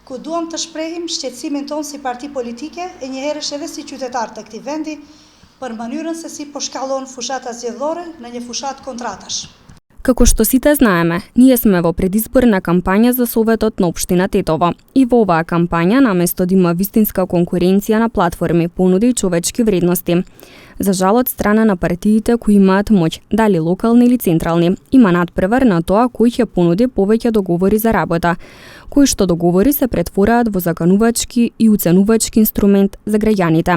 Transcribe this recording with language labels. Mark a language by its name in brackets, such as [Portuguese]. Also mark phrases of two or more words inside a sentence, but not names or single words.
[Albanian] ku duam të shprehim shqetësimin tonë si parti politike e njëherësh edhe si qytetar të këtij vendi për mënyrën se si po shkallon fushata zgjedhore në një fushat kontratash. [Macedonian] Како што сите знаеме, ние сме во предизборна кампања за Советот на општина Тетово. И во оваа кампања, наместо да има вистинска конкуренција на платформи, понуди и човечки вредности. За жал од страна на партиите кои имаат моќ, дали локални или централни, има надпревар на тоа кој ќе понуди повеќе договори за работа, кои што договори се претвораат во заканувачки и уценувачки инструмент за граѓаните.